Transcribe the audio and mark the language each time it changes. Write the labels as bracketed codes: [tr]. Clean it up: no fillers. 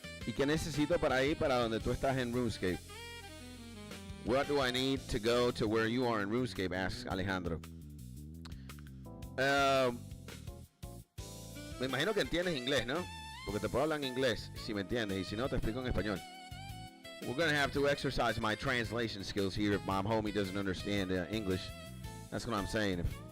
[es] ¿Y qué necesito para ir para donde tú estás en RuneScape? [en] What do I need to go to where you are in RuneScape? Asks Alejandro. [es] Me imagino que entiendes inglés, ¿no? Porque te puedo hablar en inglés, si me entiendes, y si no, te explico en español. [en] We're gonna have to exercise my translation skills here if my homie doesn't understand English. That's what I'm saying.